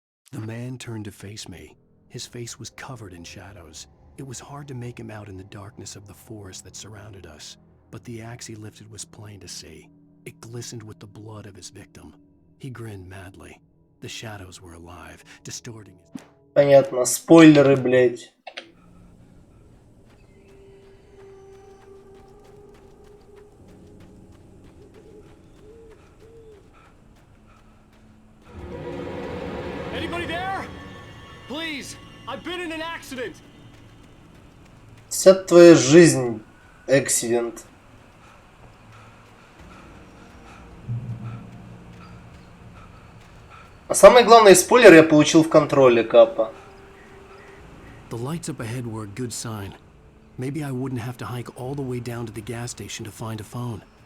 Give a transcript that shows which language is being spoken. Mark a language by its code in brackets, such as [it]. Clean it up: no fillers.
[en] The man turned to face me. His face was covered in shadows. It was hard to make him out in the darkness of the forest that surrounded us, but the axe he lifted was plain to see. It glistened with the blood of his victim. He grinned madly. The shadows were alive, distorting his... [ru] Понятно, спойлеры, блять. [en] Anybody there? Please, I've been in an accident. [ru] Вся твоя жизнь эксидент. А самый главный спойлер я получил в контроле, Капа. [en] The lights up ahead were a good sign. Maybe I wouldn't have to hike all the way down to the gas station to find a phone.